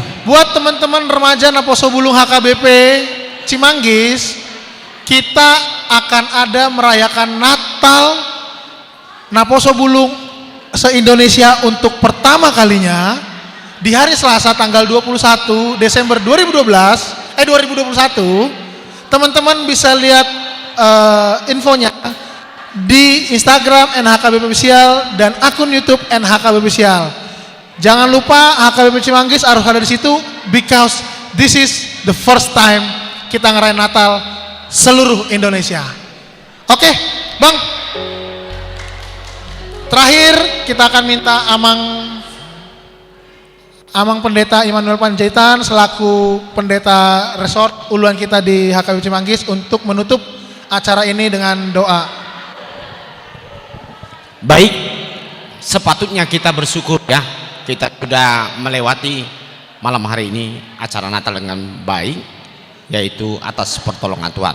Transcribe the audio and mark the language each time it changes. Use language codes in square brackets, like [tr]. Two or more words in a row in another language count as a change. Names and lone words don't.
[id] Buat teman-teman remaja Naposo Bulung HKBP Cimanggis, kita akan ada merayakan Natal Naposo Bulung se-Indonesia untuk pertama kalinya di hari Selasa tanggal 21 Desember 2021. Teman-teman bisa lihat infonya di Instagram NHKBP Official dan akun YouTube NHKBP Official. Jangan lupa HKBP Cimanggis harus ada di situ [en] because this is the first time [id] kita ngerayain Natal seluruh Indonesia. Oke, Bang. Terakhir kita akan minta Amang Pendeta Immanuel Panjaitan selaku pendeta resort uluan kita di HKBP Cimanggis untuk menutup acara ini dengan doa. Baik, sepatutnya kita bersyukur ya. Kita sudah melewati malam hari ini acara Natal dengan baik, yaitu atas pertolongan Tuhan.